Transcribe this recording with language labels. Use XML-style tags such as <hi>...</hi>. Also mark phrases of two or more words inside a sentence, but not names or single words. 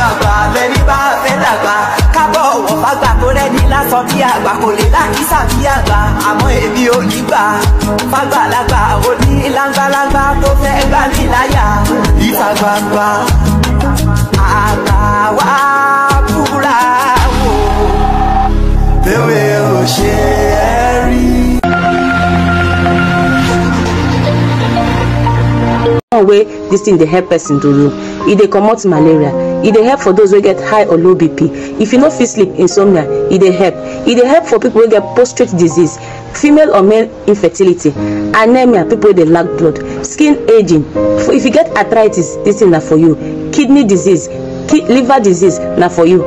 <yo>àgbà lẹ́ni bá fẹ́ dàgbà kábọ̀ ọ̀wọ̀ fàgbà tó rẹ́ni lásán bí àgbà kò lè lákìsà bí àgbà àmọ́ èmi ò ní gbà fàgbà lágbà òní lágbàlágbà tó fẹ́ gbà mí láyà ìta gbangba àgbà wá búra wò bẹ́ẹ̀ ò ṣe é rí.</yo> <pcm>wey this thing dey help person to do. E dey comot malaria. E dey help for those wey get high or low BP. If you no fit sleep, insomnia, e dey help. E dey help for people wey get prostate disease, female or male infertility, anemia, people wey dey lack blood, skin aging. If you get arthritis, this thing na for you. Kidney disease, liver disease na for you.</pcm>